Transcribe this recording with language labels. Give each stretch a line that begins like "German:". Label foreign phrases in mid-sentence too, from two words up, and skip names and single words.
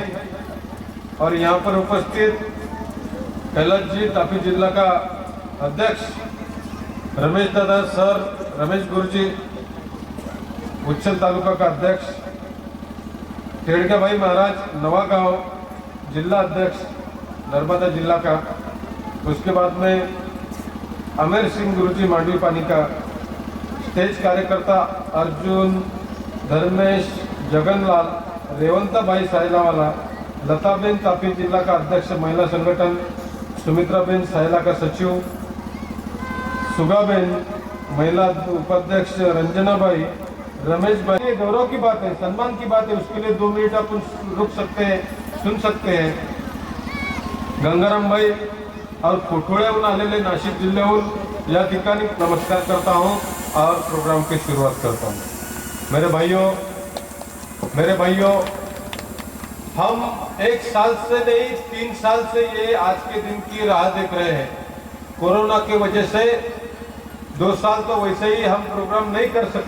Hindi: और यहाँ पर उपस्थित कैलाश जी, तापी जिला का अध्यक्ष रमेश दादा सर, रमेश गुरुजी, उच्छल तालुका का अध्यक्ष टेड़का भाई महाराज, नवागांव जिला अध्यक्ष नर्मदा जिला का। उसके बाद में अमेर सिंह गुरुजी मांडवी पानी का, स्टेज कार्यकर्ता अर्जुन, धर्मेश, जगनलाल, रेवंता भाई सायलावाला, लताबेन तापी जिला का अध्यक्ष महिला संगठन, सुमित्राबेन सायला का सचिव, सुगाबेन महिला उपाध्यक्ष, रंजना भाई, रमेश भाई। ये गौरव की बात है, सम्मान की बात है, उसके लिए 2 मिनट अपन रुक सकते हैं, सुन सकते हैं। गंगाराम भाई और
Marathi: कोठोळ्याहून आलेले नाशिक जिल्ह्याहून या ठिकाणी
Hindi: नमस्कार करता हूं और प्रोग्राम की शुरुआत करता हूं। मेरे भाइयों, हम 1 साल से नहीं 3 साल से ये आज के दिन की राह देख रहे हैं। कोरोना की वजह से 2 साल तो वैसे ही हम प्रोग्राम नहीं कर सके।